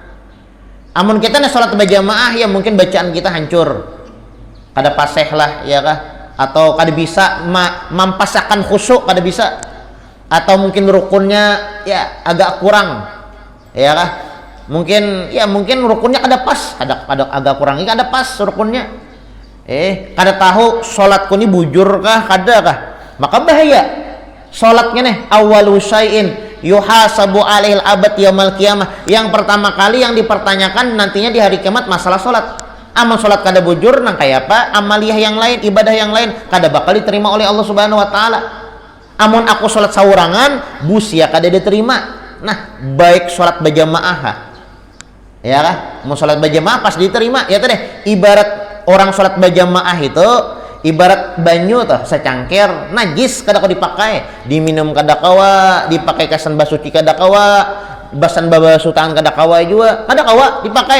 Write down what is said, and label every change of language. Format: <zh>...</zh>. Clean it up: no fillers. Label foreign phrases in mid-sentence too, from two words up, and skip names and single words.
<bjn>Amun kita nih sholat berjamaah ya mungkin bacaan kita hancur, kada paseh lah ya kah, atau kada bisa mampasakan khusyuk, kada bisa, atau mungkin rukunnya ya agak kurang ya kah, mungkin rukunnya kada pas, ada agak kurang, kada pas rukunnya. Kada tahu sholatku ini bujur kah, kada kah, maka bahaya sholatnya nih.</bjn> <ar>أول شيء يحاسب عليه العبد يوم القيامة,</ar> <id>yang pertama kali yang dipertanyakan nantinya di hari kiamat masalah sholat.</id> <bjn>Amal sholat kada bujur nang kayak apa, amaliyah yang lain, ibadah yang lain kada bakal diterima oleh Allah</bjn> <ar>سبحانه وتعالى.</ar> <bjn>Amun aku sholat sawurangan busia kada diterima. Nah baik sholat berjamaah ya kah, mau sholat berjamaah pas diterima ya tadi. Ibarat orang sholat berjamaah itu ibarat banyu tuh secangkir najis, kada kau dipakai, diminum kada kawa, dipakai kasan basuci kada kawa, basan basuh tangan kada kawa juga, kada kawa dipakai.</bjn>